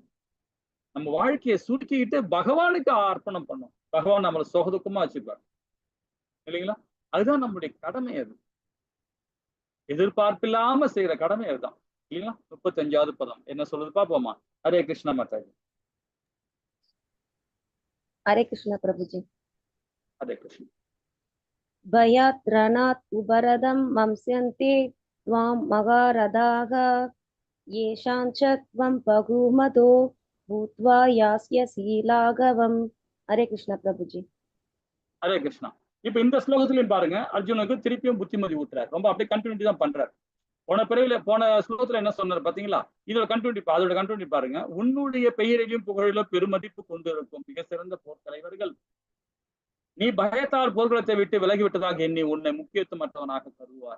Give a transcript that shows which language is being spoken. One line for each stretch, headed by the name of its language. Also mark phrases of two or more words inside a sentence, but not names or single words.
Tamil: நம்ம வாழ்க்கையை சுருக்கிக்கிட்டு பகவானுக்கு அர்ப்பணம் பண்ணோம். பகவான் நம்மளை சுகதுக்கமா வச்சுப்பார் இல்லைங்களா? அதுதான் நம்மளுடைய கடமை. அது எதிர்பார்ப்பில்லாம செய்யற கடமை அதுதான் இல்லைங்களா? 35வது பதம் என்ன சொல்றது பாப்போமா? ஹரே கிருஷ்ணா மாதாஜி.
Hindi: हरे कृष्ण प्रभु जी। हरे कृष्ण।
Sanskrit: भयात् रणात् उबरदं मंस्यन्ते त्वां मगारदाः येषां च त्वं बहुमतो भूत्वा यास्यसि लाघवम्।
Hindi: हरे कृष्ण प्रभु जी। हरे कृष्णा।
Tamil: இப்ப இந்த ஸ்லோகத்திலையும் பாருங்க, அர்ஜுனுக்கு திருப்பியும் புத்திமதி ஊட்டுறாரு. ரொம்ப அப்படியே கண்டினியூட்டி தான் பண்றாரு. போன ஸ்லோகத்துல என்ன சொன்னார் பாத்தீங்களா? இதோட கண்டினியூட்டி பாருங்க. உன்னுடைய பெயரிலும் புகழிலும் பெருமதிப்பு கொண்டிருக்கும் மிக சிறந்த போர் தலைவர்கள், நீ பயத்தால் போர்க்களத்தை விட்டு விலகிவிட்டதாக எண்ணி உன்னை முக்கியத்துவமற்றவனாக கருதுவார்.